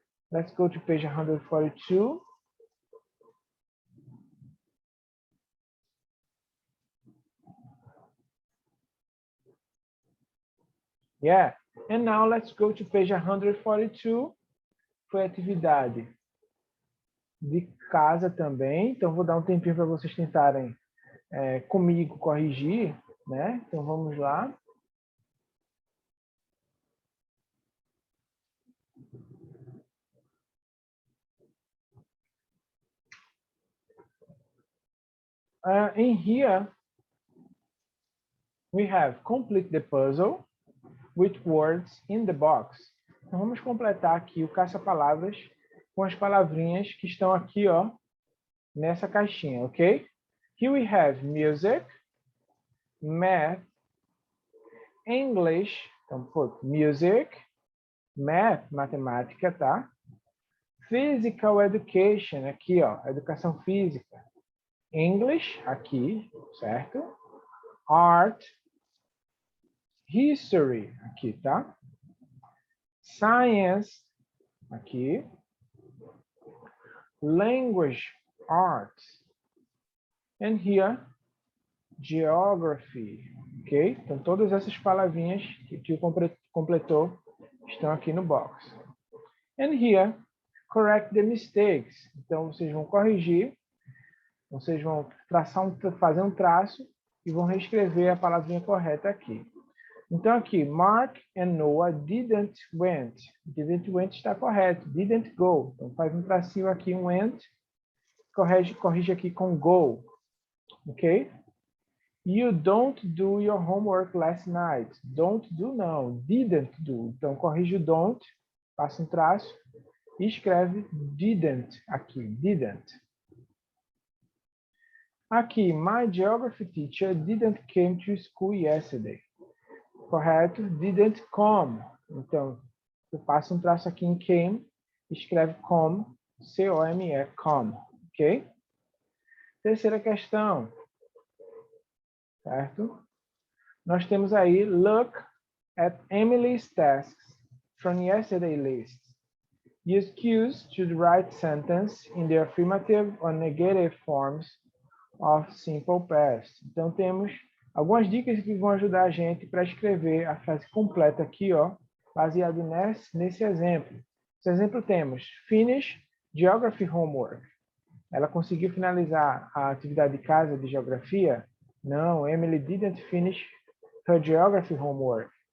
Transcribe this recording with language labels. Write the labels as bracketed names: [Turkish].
[English] Let's go to page 142. Yeah, and now let's go to page 142. [Portuguese] Foi atividade de casa também. Então, vou dar tempinho para vocês tentarem comigo corrigir, né? Então, vamos lá. [English] In here, we have complete the puzzle with words in the box. [Portuguese] Então, vamos completar aqui o caça-palavras com as palavrinhas que estão aqui, ó, nessa caixinha, ok? [English] Here we have music, math, English, [Portuguese] então, [English] put music, math, [Portuguese] matemática, tá? [English] Physical education, [Portuguese] aqui, ó, educação física. [English] English, [Portuguese] aqui, certo? [English] Art, history, [Portuguese] aqui, tá? [English] Science, aqui. Language, arts. And here, geography, ok? [Portuguese] Então, todas essas palavrinhas que o completou estão aqui no box. [English] And here, correct the mistakes. [Portuguese] Então, vocês vão corrigir, vocês vão fazer um traço e vão reescrever a palavrinha correta aqui. Então, aqui, [English] Mark and Noah didn't went. Didn't went [Portuguese] está correto. [English] Didn't go. [Portuguese] Então, faz um tracinho aqui, um [English] went. [Portuguese] Corrige aqui com [English] go. [Portuguese] Ok? [English] You don't do your homework last night. Don't do, [Portuguese] não. [English] Didn't do. [Portuguese] Então, corrige o [English] don't, [Portuguese] passa um traço e escreve [English] didn't [Portuguese] aqui. [English] Didn't. [Portuguese] Aqui, [English] my geography teacher didn't came to school yesterday. [Portuguese] Correto? [English] Didn't come. [Portuguese] Então, eu passo um traço aqui em [English] came, [Portuguese] escreve [English] come, C-O-M-E, come. [Portuguese] Ok? Terceira questão. Certo? Nós temos aí, [English] look at Emily's tasks from yesterday's list. Use cues to write sentence in the affirmative or negative forms of simple past. [Portuguese] Então, temos algumas dicas que vão ajudar a gente para escrever a frase completa aqui, ó, baseado nesse exemplo. Nesse exemplo temos, [English] finish geography homework. [Portuguese] Ela conseguiu finalizar a atividade de casa de geografia? Não, [English] Emily didn't finish her geography homework.